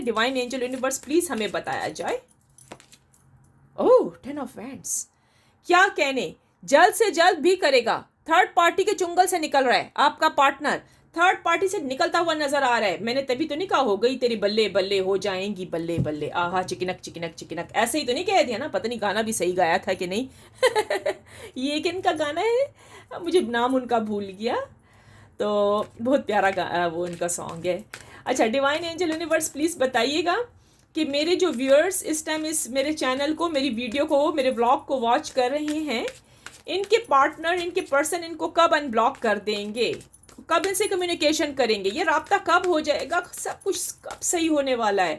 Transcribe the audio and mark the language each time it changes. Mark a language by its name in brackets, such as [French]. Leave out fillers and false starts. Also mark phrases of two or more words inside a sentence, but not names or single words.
[English] divine angel universe please [Hindi] हमें बताया जाए। ओह 10 ऑफ वैंड्स, क्या कहने, जल्द से जल्द भी करेगा। [English] third party [Hindi] के चुंगल से निकल रहा है आपका पार्टनर, [English] third party [Hindi] से निकलता हुआ नजर आ रहा है। मैंने तभी तो नहीं कहा हो गई तेरी बल्ले बल्ले हो जाएंगी बल्ले बल्ले, आहा चिकनक चिकनक चिकनक, ऐसे ही तो नहीं कह दिया ना। पता नहीं गाना भी सही गाया था कि नहीं ये किन का गाना है, मुझे नाम उनका भूल गया, तो बहुत प्यारा वो उनका सॉन्ग है। अच्छा [English] divine angel universe please [Hindi] बताइएगा कि मेरे जो व्यूअर्स इस टाइम इस मेरे चैनल को, मेरी वीडियो को, मेरे व्लॉग को वॉच कर रहे हैं, इनके पार्टनर, इनके पर्सन इनको कब अनब्लॉक कर देंगे, कब इनसे कम्युनिकेशन करेंगे, ये राब्ता कब हो जाएगा, सब कुछ कब सही होने वाला है।